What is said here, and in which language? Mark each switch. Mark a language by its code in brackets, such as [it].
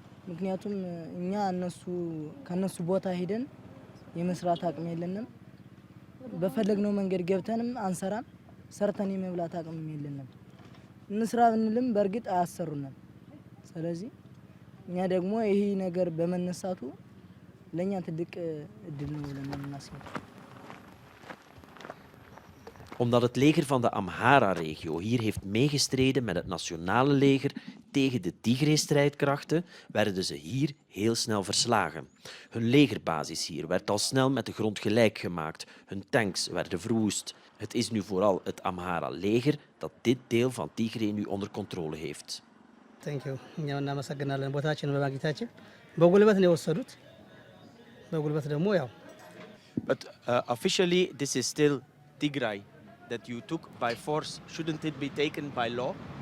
[am] ምክንያቱም እኛ ከነሱ ቦታ ሄደን የመስራት አቅም የለንም በፈለግነው መንገድ ገብተንም አንሰራም ሰርተን የመብላት አቅም የለንም እንስራ ብንልም በርግጥ አያሰሩንም ስለዚህ እኛ ደግሞ ይሄ ነገር በመነሳቱ ለኛ ትልቅ እድል ነው ብለን እናስባለን. [nl] Omdat het leger van de Amhara-regio hier heeft meegestreden met het nationale leger tegen de Tigray-strijdkrachten, werden ze hier heel snel verslagen. Hun legerbasis hier werd al snel met de grond gelijk gemaakt. Hun tanks werden verwoest. Het is nu vooral het Amhara-leger dat dit deel van Tigray nu onder controle heeft. [en] Thank you. [am] እኛም እናመሰግናለን ቦታችን በማግኘታችን በጉልበት ነው የወሰዱት በጉልበት ደግሞ ያው [en] But officially this is still Tigray that you took by force. Shouldn't it be taken by law?